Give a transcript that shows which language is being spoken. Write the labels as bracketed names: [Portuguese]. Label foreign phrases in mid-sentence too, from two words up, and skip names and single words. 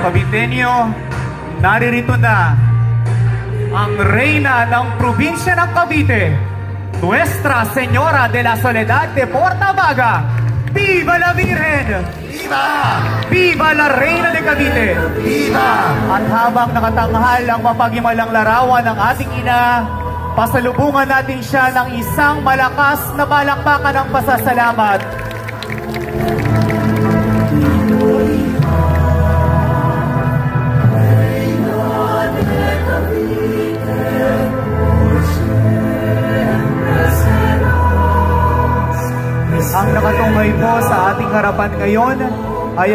[Filipino] Salteño, naririto na ang reyna ng probinsya ng Cavite, Nuestra Señora de la Soledad de Portabaga. [Spanish] Viva la Virgen! Viva! Viva la Reina de Cavite! Viva! [Filipino] At habang nakatanghal ang mapagimalang larawan ng ating ina, pasalubungan natin siya ng isang malakas na palakpakan ng pasasalamat. Ang nakatunghay po sa ating harapan ngayon ay